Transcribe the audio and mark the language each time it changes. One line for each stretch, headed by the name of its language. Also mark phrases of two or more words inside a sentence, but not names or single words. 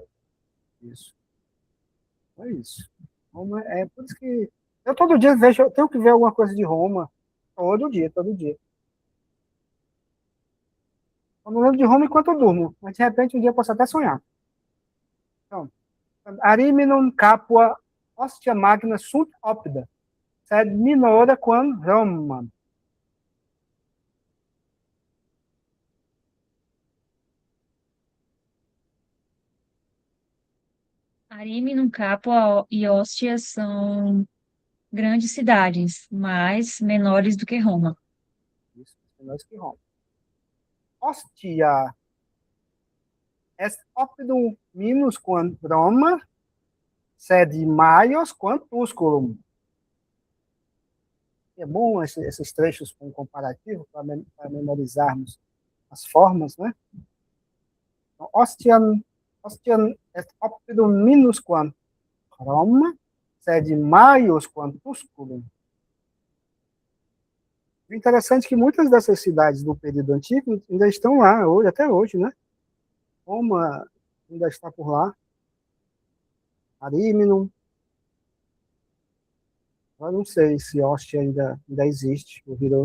Portuguese: isso. É isso. Roma é por isso que eu todo dia vejo, eu tenho que ver alguma coisa de Roma. Todo dia, todo dia. Eu não lembro de Roma enquanto eu durmo, mas de repente um dia eu posso até sonhar. Então,
Latin: Ariminum capua ostia magna sunt opida, sed minora quam Roma.
Portuguese: Ariminum, Capua e Ostia são grandes cidades, mas menores do que Roma. Isso, é nós que Roma.
Latin: Ostia est opidum minus quam Roma, sed maior quam Tusculum.
Portuguese: É bom esses trechos com comparativo para memorizarmos as formas, né? Então,
Latin: ostian est opidum minus quam Roma, sed maius quam Tusculum.
Portuguese: O interessante é que muitas dessas cidades do período antigo ainda estão lá, hoje, até hoje, né? Roma ainda está por lá, Ariminum, eu não sei se Ostia ainda existe, ou virou.